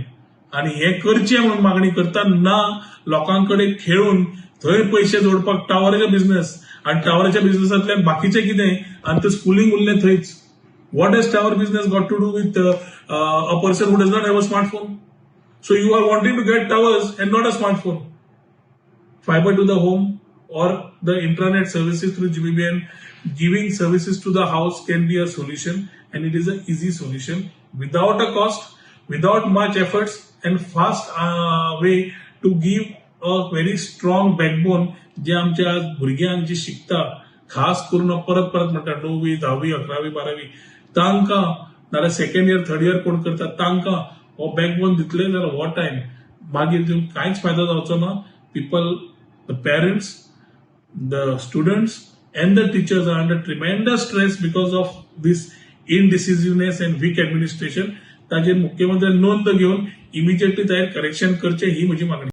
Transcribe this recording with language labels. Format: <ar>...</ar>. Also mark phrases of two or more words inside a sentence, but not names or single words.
<kok>आणि हे करचे म्हणून मागणी करता ना लोकांकडे खेळून थंय पैसे जोडपाक टावराचे बिझनेस आणि टावराच्या बिझनेसांतल्यान बाकीचे कितें आणि ते स्कुलिंग उरलें थंयच.</kok> <en>What has tower business got to do with a person who does not have a smartphone? So you are wanting to get towers and not a smartphone. Fiber to the home or the intranet services through GBBN, giving services to the house can be a solution, and it is an easy solution without a cost, without much efforts and fast way to give a very strong backbone</en> <kok>जे आमच्या आज भुरग्यांक जे शिकता, खास करून परत म्हणटा 9वी 10वी 11वी 12वी तांकां नाल्यार</kok> <en>second year third year</en> <kok>कोण करता तांकां हो बॅकबोन दितले जाल्यार हो टायम मागीर दिवन कांयच फायदो जावचो ना.</kok> <en>People, the parents, the students and the teachers are under tremendous stress because of this indecisiveness and weak administration.</en> <kok>ताजेर मुख्यमंत्र्यान नोंद घेवन इमिजिएटली ताजेर करेक्शन करचे ही म्हजी मागणी.</kok>